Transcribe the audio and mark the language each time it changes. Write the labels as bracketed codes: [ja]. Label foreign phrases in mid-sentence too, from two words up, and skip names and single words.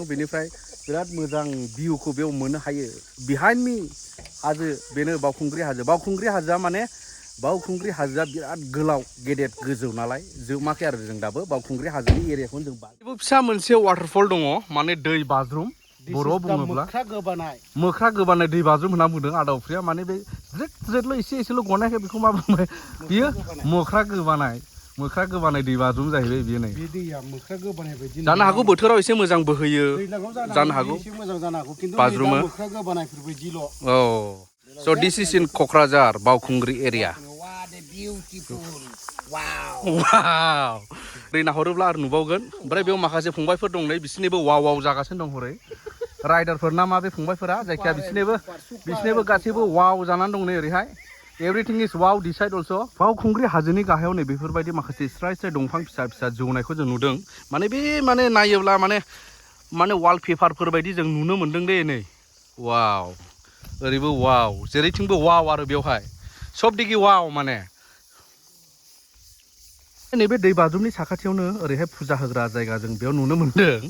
[brx] बेनिफ्राय बिराद मोजां भिउखौ बेयाव मोननो हायो [en] behind me [brx] हाजो बेनो बावखुंग्रि हाजो बावखुंग्रि हाजोआ माने बावखुंग्रि हाजोआ बिराद गोलाव गेदेर गोजौ नालाय जोबाखै आरो जों दाबो बावखुंग्रि हाजोनि एरियाखौनो जों बेबो फिसा मोनसे वाटारफल दङ माने दै बाज्रुम बर'आव बुङोब्ला मोख्रा गोबानाय दै बाज्रुम होनना बुंदों आदावफ्रिया माने बे ज्रेद ज्रेदल' एसेल' गनायखाय बेखौ मा बुंबाय बियो मोख्रा गोबानाय दै बाज्रुम जाहैबाय बियो नै बे दैया मोख्रा गोबानाय बायदि जानो हागौ बोथोराव एसे मोजां बोहैयो जानो हागौ एसे मोजां जानो हागौ खिन्थु बाज्रुमो मोख्रा गोबानायफोर बायदिल' औ [en] so this is in [brx] क'क्राझार बावखुंग्रि एरिया वाव दै नाहरोब्ला आरो नुबावगोन ओमफ्राय बेयाव माखासे फंबायफोर दं नै बिसोरनिबो वाव वाव जागासिनो दं हरै राइडारफोर ना मा बे फंबायफोरा जायखिया बिसोरनिबो गासैबो वाव जानानै दं नै ओरैहाय [en] everything is wow this side also' [brx] बावखुंग्रि हाजोनि गाहायाव नै बेफोरबायदि माखासे स्राय स्राय दंफां फिसा फिसा जौनायखौ जों नुदों माने बे माने नायोब्ला माने वालपेपारफोर बायदि जों नुनो मोन्दों दे नै वाव ओरैबो वाव जेरैथिंबो वाव आरो बेवहाय सब दिगि वाव माने नैबे दै बाज्रुमनि साखाथियावनो ओरैहाय फुजा होग्रा जायगा जों बेयाव नुनो मोन्दों